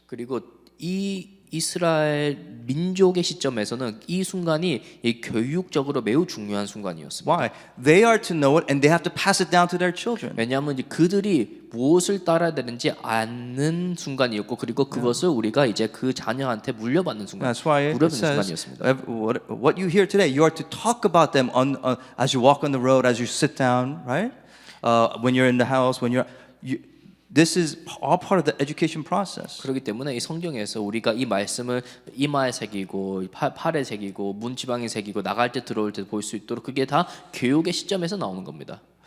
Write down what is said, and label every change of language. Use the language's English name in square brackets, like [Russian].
[Korean] 그리고 이 이스라엘 민족의 시점에서는 이 순간이 이 교육적으로 매우 중요한 순간이었습니다. [English] Why? They are to know it, and they have to pass it down to their children. [Korean] 왜냐하면 이제 그들이 무엇을 따라야 되는지 아는 순간이었고, 그리고 그것을 우리가 이제 그 자녀한테 물려받는 순간, [English] That's why it [Korean] 물려받는 [English] says [Korean] 순간이었습니다. [English] what you hear today, you are to talk about them as you walk on the road, as you sit down, right? When you're in the house, this is all part of the education process. [Korean] 그렇기 때문에 이 성경에서 우리가 이 말씀을 이마에 새기고 팔에 새기고 문지방에 새기고 나갈 때 들어올 때 볼 수 있도록 그게 다 교육의 시점에서 나오는 겁니다.